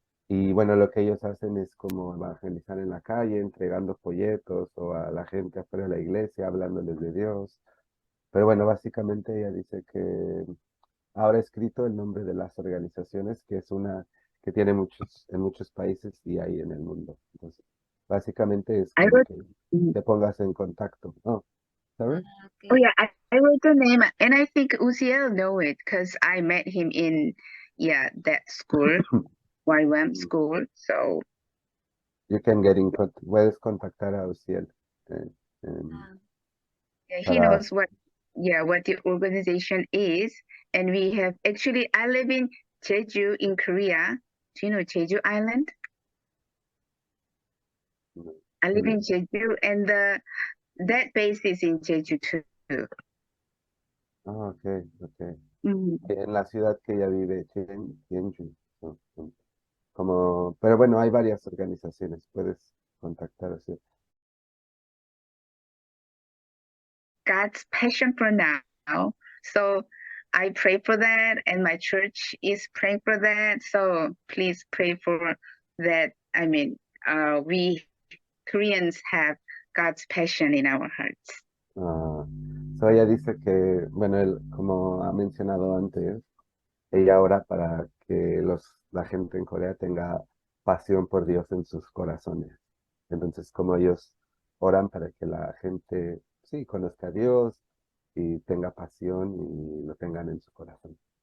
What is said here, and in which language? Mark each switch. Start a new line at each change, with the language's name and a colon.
Spanish: Y bueno, lo que ellos hacen es como evangelizar en la calle, entregando folletos o a la gente afuera de la iglesia, hablándoles de Dios. Pero bueno, básicamente ella dice que ahora he escrito el nombre de las organizaciones, que es una que tiene en muchos países y hay en el mundo. Entonces, básicamente es como que te pongas en contacto.
English: Oh, sorry? Oh yeah, I wrote the name, and I think Uziel know it because I met him in that school, YWAM school. So You can get in contact.
Spanish: Puedes contactar a Uziel.
English: he knows what the organization is, and we have I live in Jeju in Korea. Do you know Jeju Island? I live in Jeju, and that base is in Jeju too. Ah, okay.
Spanish: En la ciudad que ella vive, Jeonju. Pero bueno, hay varias organizaciones, puedes contactar así.
English: God's passion for now. So I pray for that, and my church is praying for that. So please pray for that. I mean, we Koreans have God's passion in our hearts.
Spanish: So ella dice que, bueno, como ha mencionado antes, ella ora para que la gente en Corea tenga pasión por Dios en sus corazones. Entonces, como ellos oran para que la gente, sí, conozca a Dios y tenga pasión y lo tengan en su corazón.